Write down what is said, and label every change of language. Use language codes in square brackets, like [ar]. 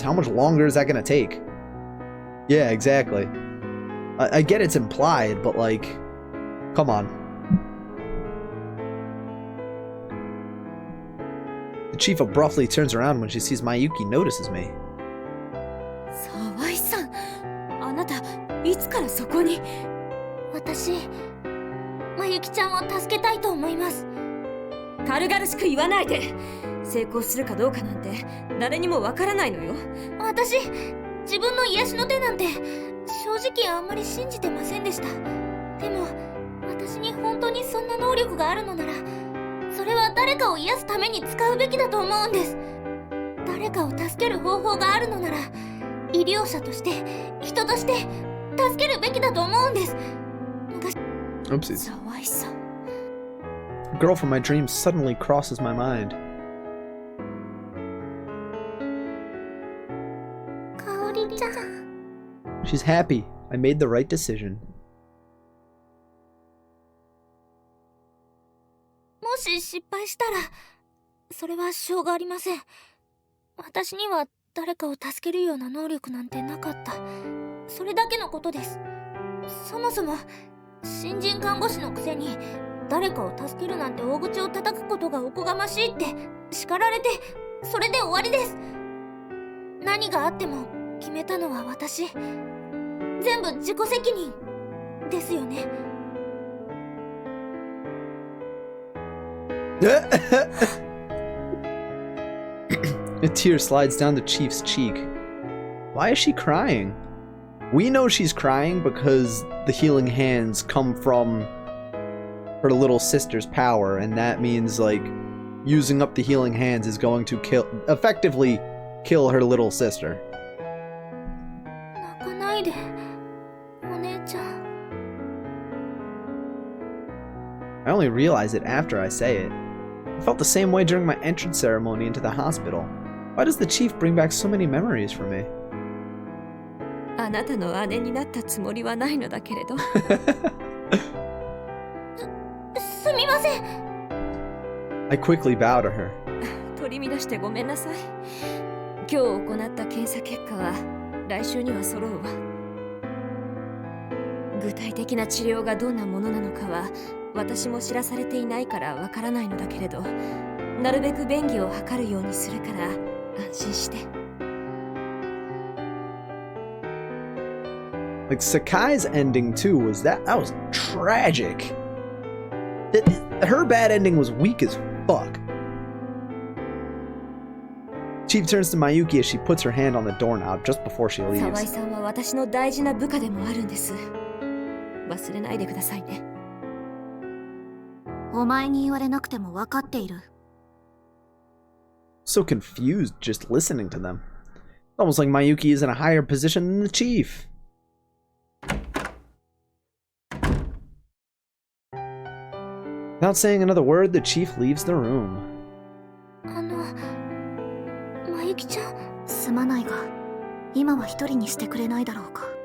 [en] How much longer is that gonna take? Yeah, exactly. I get it's implied, but like, come on. The chief abruptly turns around when she sees Mayuki notices me. [ja] 沢井さん、あなたいつからそこに？私、まゆきちゃんを助けたいと思います。軽々しく言わないで。成功するかどうかなんて誰にもわからないのよ。私、自分の癒しの手なんて正直あんまり信じてませんでした。でも私に本当にそんな能力があるのなら、それは誰かを癒すために使うべきだと思うんです。誰かを助ける方法があるのなら、医療者として人として助けるべきだと思うんです。 [en] Oopsies. [ja] 沢井さん。 [en] The girl from my dreams suddenly crosses my mind. [ja] かおりちゃん。 [en] She's happy. I made the right decision. [ja] もし失敗したら、それはしょうがありません。私には誰かを助けるような能力なんてなかった。それだけのことです。そもそも新人看護師のくせに誰かを助けるなんて大口を叩くことがおこがましいって叱られて、それで終わりです。何があっても決めたのは私。全部自己責任ですよね。 [en] A tear slides down the chief's cheek. Why is she crying? We know she's crying because the healing hands come from her little sister's power, and that means like using up the healing hands is going to effectively kill her little sister. [ja] 泣かないで、お姉ちゃん。 [en] I only realize it after I say it. I felt the same way during my entrance ceremony into the hospital. Why does the chief bring back so many memories for me? [ja] あなたの姉になったつもりはないのだけれど。すみません。 [en] I quickly bow to her. [ja] 取り乱してごめんなさい。今日行った検査結果は来週には揃うわ。具体的な治療がどんなものなのかは私も知らされていないからわからないのだけれど、なるべく便宜を図るようにするから安心して。 [en] Like Sakai's ending too that was tragic. Her bad ending was weak as fuck. Chief turns to Mayuki as she puts her hand on the doorknob just before she [ja] 沢井 [en] leaves. [ja] さんは私の大事な部下でもあるんです。忘れないでくださいね。お前に言われなくても分かっている。 [en] So confused just listening to them. Almost like Mayuki is in a higher position than the chief. Without saying another word, the chief leaves the room. [ja] まゆきちゃん。すまないが、今は一人にしてくれないだろうか。